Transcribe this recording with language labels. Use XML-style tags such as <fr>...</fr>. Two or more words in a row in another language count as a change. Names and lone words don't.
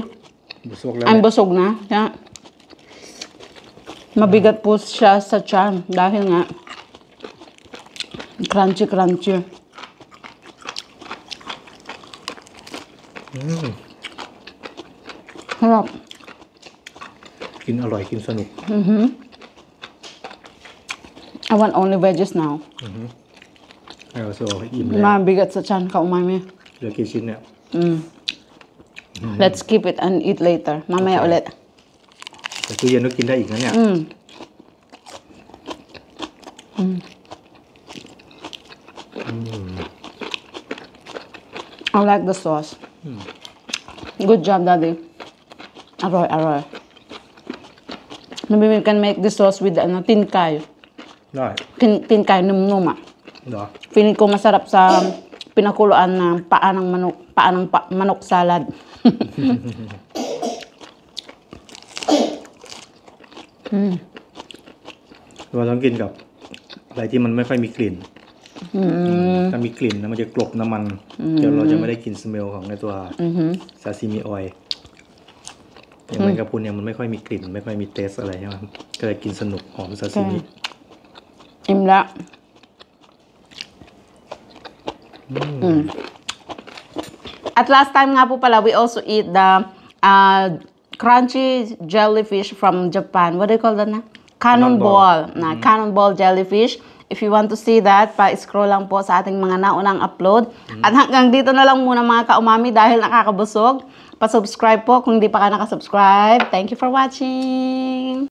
<tl>busog lang Ang busog na. Kaya, mabigat po siya sa tiyan. Dahil nga, crunchy. Sarap.</tl> <th>กินอร่อยกินสนุก</th> <en>I want only veggies now.</en> <th>ให้เราโซ่อิ่มแล้ว</th> <tl>Mabigat sa tiyan ka, umami.</tl> <th>เหลือกี่ชิ้นเนี่ย</th> <en>Let's keep it and eat later.</en> <tl>Mamaya ulit.</tl> <th>แต่ตู้เย็นก็กินได้อีกนะเนี่ย</th> <en>I like the sauce. Good job, Daddy. Aroy. Maybe we can make this sauce with tinkay.</en> <th>ได้</th> <tl>Tinkay num-num ah.</tl> <th>เหรอ</th> <tl>Feeling ko masarap sa pinakuluan na paa ng manok salad.</tl> <th>เราต้องกินกับอะไรที่มันไม่ค่อยมีกลิ่นถ้ามีกลิ่นนะมันจะกลบน้ำมันเดี๋ยวเราจะไม่ได้กินสเมลของในตัว</th> <en>sashimi oil</en> <th>อย่างแมงกะพรุนเนี่ยมันไม่ค่อยมีกลิ่นไม่ค่อยมีเทสอะไรใช่ไหมก็เลยกินสนุกหอม</th> <en>sashimi</en> <tl>Im la. At</tl> <en>last time</en> <tl>nga po pala,</tl> <en>we also eat the crunchy jellyfish from Japan. What do you call that na? Cannonball. Cannonball jellyfish. If you want to see that,</en> <tl>pa-scroll lang po sa ating mga naunang upload. At hanggang dito na lang muna mga ka-umami dahil nakakabusog. Pa-subscribe po kung hindi pa ka nakasubscribe.</tl> <en>Thank you for watching!</en>